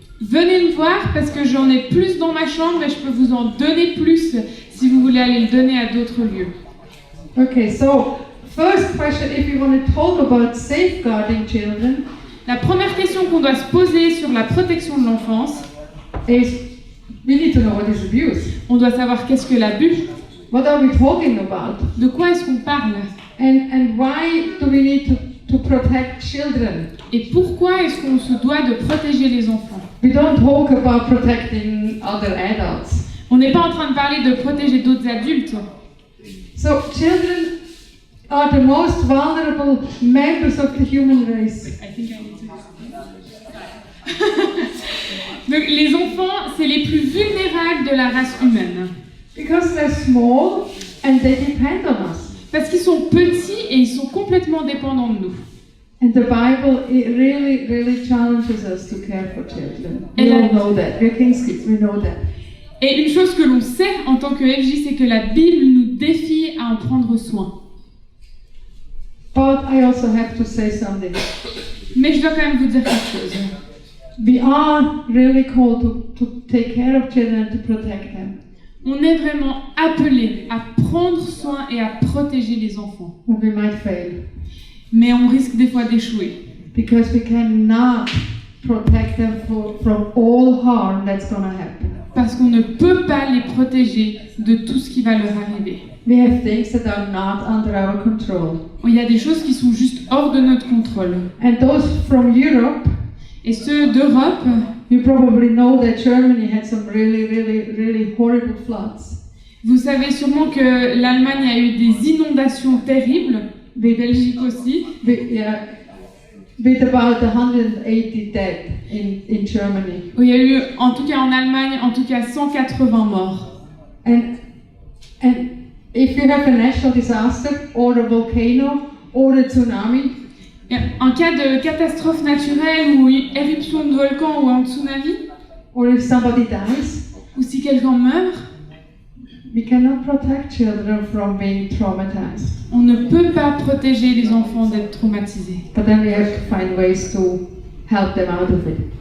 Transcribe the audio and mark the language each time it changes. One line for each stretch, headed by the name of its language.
French: venez me voir parce que j'en ai plus dans ma chambre et je peux vous en donner plus si vous voulez aller le donner à d'autres lieux.
English: Okay, so first question, if you want to talk about safeguarding children,
French: La première question qu'on doit se poser sur la protection de l'enfance,
English: is we need to know what is abuse.
French: on doit savoir qu'est-ce que l'abus,
English: What are we talking about?
French: de quoi est-ce qu'on parle
English: And why do we need to protect children?
French: et pourquoi est-ce qu'on se doit de protéger les enfants.
English: We don't talk about protecting other adults.
French: On n'est pas en train de parler de protéger d'autres adultes.
English: So children are the most vulnerable members of the human race.
French: Donc, les enfants, c'est les plus vulnérables de la race humaine.
English: Because they're small and they depend on us.
French: Parce qu'ils sont petits et ils sont complètement dépendants de nous.
English: And the Bible, it really, really challenges us to care for children. We And all I- know that. We're King's kids, we know that.
French: Et une chose que l'on sait en tant que FJ, c'est que la Bible nous défie à en prendre soin.
English: But I also have to say something.
French: Mais je dois quand même vous dire quelque chose.
English: We are really called to take care of children and to protect them.
French: On est vraiment appelé à prendre soin et à protéger les enfants.
English: But we might fail.
French: Mais on risque des fois d'échouer.
English: Because we cannot protect them from all harm that's going to happen.
French: Parce qu'on ne peut pas les protéger de tout ce qui va leur arriver.
English: We have things that are not under our control.
French: Il y a des choses qui sont juste hors de notre contrôle.
English: And those from Europe,
French: Et ceux d'Europe,
English: you probably know that Germany had some really, really, really horrible floods.
French: vous savez sûrement que l'Allemagne a eu des inondations terribles, Belgique aussi,
English: With about 180 dead in Germany.
French: où il y a eu, en tout cas en Allemagne, en tout cas 180 morts.
English: And if you have a natural disaster or a volcano or a tsunami,
French: Et en cas de catastrophe naturelle ou une éruption de volcan ou un tsunami,
English: or if somebody dies,
French: ou si quelqu'un meurt,
English: we cannot protect children from being traumatized.
French: on ne peut pas protéger les enfants d'être traumatisés.
English: But then we have to find ways to help them out of it.